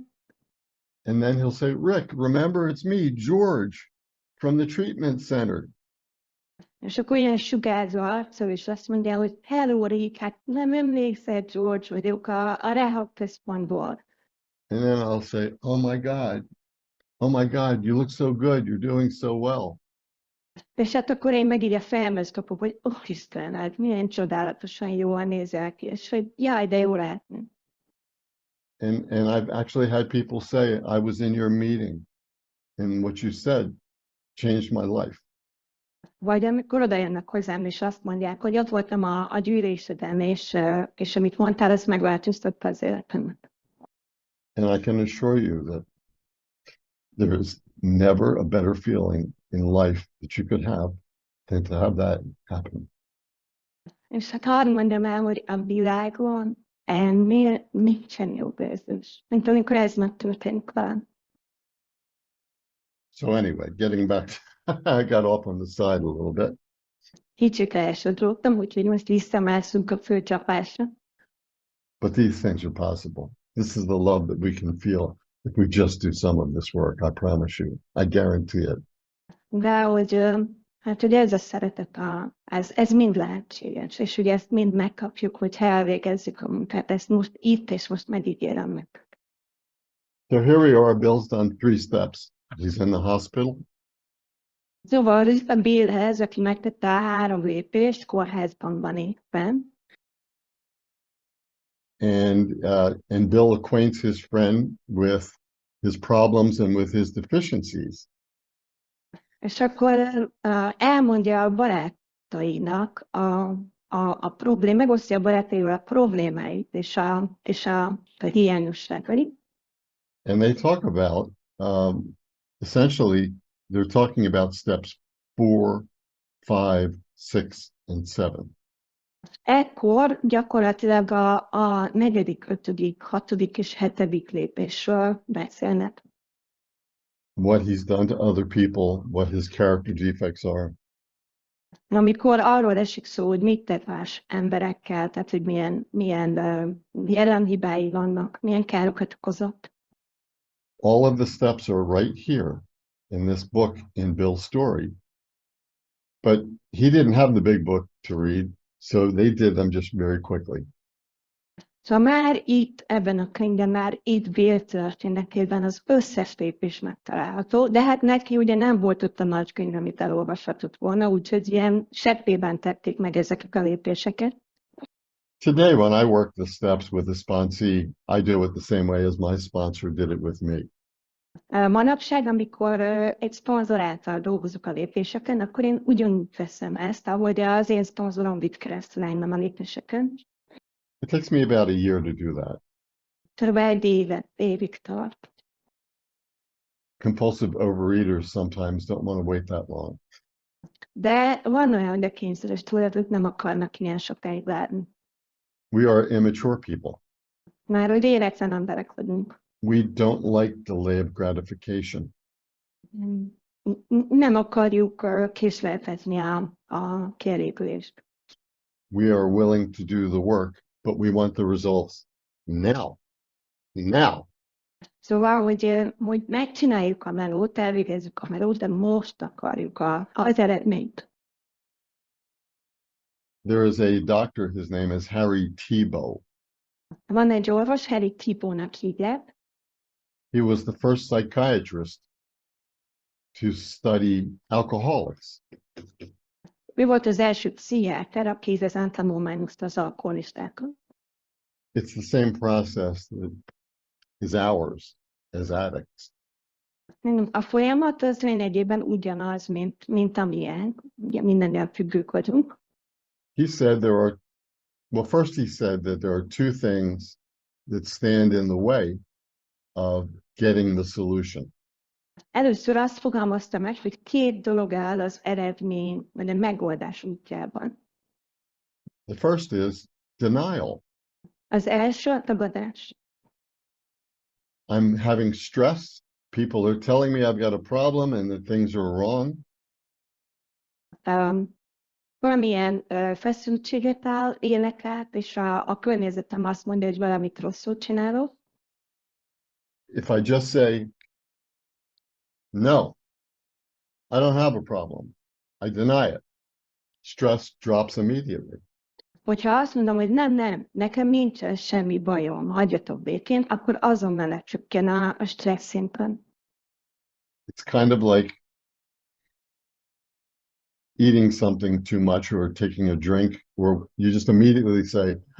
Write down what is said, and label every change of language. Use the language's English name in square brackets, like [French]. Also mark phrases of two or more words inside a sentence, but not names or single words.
[English] And then he'll say, Rick, remember it's me, George, from the treatment center. [Hungarian] És akkor ilyen sugárzó arccal, és azt mondja, hogy hello, Rick, hát nem emlékszel, George vagyok a rehab központból. [English] And then I'll say, oh my God, you look so good, you're doing so well. [Hungarian] És hát akkor én meg így a fejemhez kapok, hogy Isten, hát milyen csodálatosan jól nézel ki, és hogy jaj, de jó látni. [English] And I've actually had people say, I was in your meeting, and what you said changed my life. [Hungarian] Vagy amikor oda jönnek hozzám, és azt mondják, hogy ott voltam a gyűléseden, és amit mondtál, az megváltoztatta az életemet. [English] And I can assure you that there is never a better feeling in life that you could have than to have that happen. [Hungarian] És hát hadd mondjam el, hogy a világon ennél nincsen jobb érzés, mint amikor ez megtörténik velem. [English] So anyway, getting back, I got off on the side a little bit. [Hungarian] Kicsit elsodródtam, úgyhogy most visszamászunk a főcsapásra. [English] But these things are possible. This is the love that we can feel if we just do some of this work, I promise you. I guarantee it. [Hungarian] De hogy ez a szeretet, ez mind lehetséges, és ugye ezt mind megkapjuk, hogyha elvégezzük a munkát. Ezt most itt és most megígérem meg. [English] So here we are, Bill's done 3 steps. He's in the hospital. [Hungarian] Szóval a Billhez, aki megtette a 3 lépést, kórházban van éppen. [English] And Bill acquaints his friend with his problems and with his deficiencies. [Hungarian] És akkor elmondja a barátainak a problém, megosztja a barátaival a problémáit és a hiányosságait. [English] And they talk about, essentially, they're talking about steps 4, 5, 6, and 7. [Hungarian] Ekkor gyakorlatilag a 4., 5., 6. és 7. lépésről beszélnek. [English] What he's done to other people, what his character defects are. [Hungarian] Amikor arról esik szó, hogy mit tett más emberekkel, tehát hogy milyen jelenhibái vannak, milyen károkat okozott. [English] All of the steps are right here in this book in Bill's story. But he didn't have the big book to read, so they did them just very quickly. [Hungarian] Szóval már itt, ebben a könyvben, már itt Vedd történetében az összes lépés megtalálható, de hát neki ugye nem volt ott a nagykönyv, amit elolvashatott volna, úgyhogy ilyen seppében tették meg ezeket a lépéseket. [English] Today, when I work the steps with a sponsee, I do it the same way as my sponsor did it with me. [Hungarian] Manapság, amikor egy szponzor által dolgozok a lépéseken, akkor én ugyanúgy veszem ezt, ahogy az én szponzorom vitt keresztül engem a lépéseken. [English] It takes me about a year to do that. [Hungarian] Körülbelül egy évig tart. [English] Compulsive overeaters sometimes don't want to wait that long. [Hungarian] De van olyan, hogy a kényszeres túlélők nem akarnak ilyen sokáig várni. [English] We are immature people. [Hungarian] Már hogy éretlen emberek vagyunk. [English] We don't like delay of gratification. [Hungarian] Nem akarjuk késleltetni a kielégülést. [English] We are willing to do the work, but we want the results now. Now. [Hungarian] Szóval, hogy megcsináljuk a melót, elvégezzük a melót, de most akarjuk az eredményt. [English] There is a doctor, his name is Harry Tiebout. [Hungarian] Van egy orvos, Harry Tieboutnak hívják. [English] He was the first psychiatrist to study alcoholics. [Hungarian] Ő volt az első pszichiáter, aki ezen tanulmányozta az alkoholistákat. [English] It's the same process that is ours as addicts. [Hungarian] A folyamat az lényegében ugyanaz, mint amilyen. Ugye mindennel függők vagyunk. [English] He said first he said that there are two things that stand in the way of getting the solution. [Hungarian] Először azt fogalmazta meg, hogy két dolog áll az eredmény, vagy a megoldás útjában. [English] The first is denial. [Hungarian] Az első a tagadás. [English] I'm having stress. People are telling me I've got a problem and that things are wrong. [Hungarian] Valamilyen feszültséget élek át, és a környezetem azt mondja, hogy valamit rosszul csinálok. [English] If I just say, no, I don't have a problem, I deny it, stress drops immediately. [Hungarian] Hogyha azt mondom, hogy nem, nekem nincsen semmi bajom, hagyjatok békén, akkor azonnal lecsökken a stressz szinten. [English] It's kind of like eating something too much or taking a drink where you just immediately say,